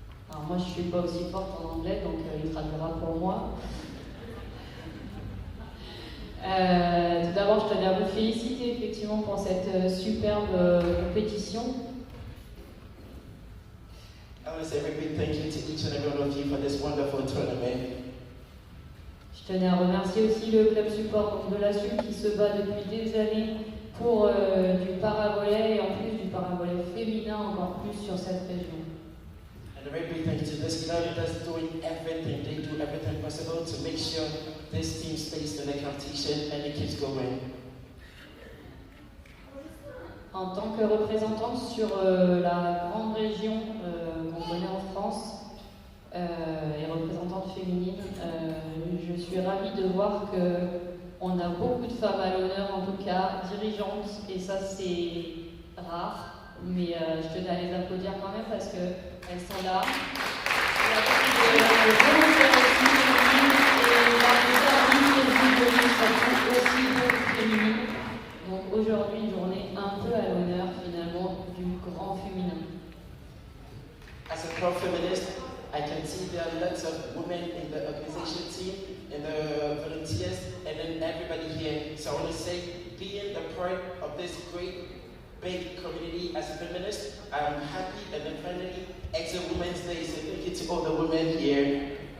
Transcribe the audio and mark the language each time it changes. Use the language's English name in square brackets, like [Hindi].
[French] Alors moi je suis pas aussi forte en anglais, donc il traduira pour moi. Tout d'abord, je tenais à vous féliciter effectivement pour cette superbe compétition. [English] I want to say a big thank you to each and every one of you for this wonderful tournament. [French] Je tenais à remercier aussi le club support de la SUL qui se bat depuis des années pour du paravolley et en plus du paravolley féminin encore plus sur cette région. [English] And a very big thank you to this club that's doing everything. They do everything possible to make sure this team stays in the competition and it keeps going. [French] En tant que représentante sur la grande région qu'on connaît en France et représentante féminine, je suis ravie de voir qu'on a beaucoup de femmes à l'honneur, en tout cas dirigeantes, et ça c'est rare, mais je tenais à les applaudir quand même parce qu'elles sont là. Il y a beaucoup de volontaires aussi féminines et dans les services et les évolutions, ça trouve aussi beaucoup féminines. Donc aujourd'hui, une journée un peu à l'honneur finalement du grand féminin. [English] As a pro-feminist, I can see there are lots of women in the organization team, in the volunteers, and then everybody here. So I want to say, being the part of this great, big community as a feminist, I'm happy, and then finally, it's a Women's Day, so thank you to all the women here.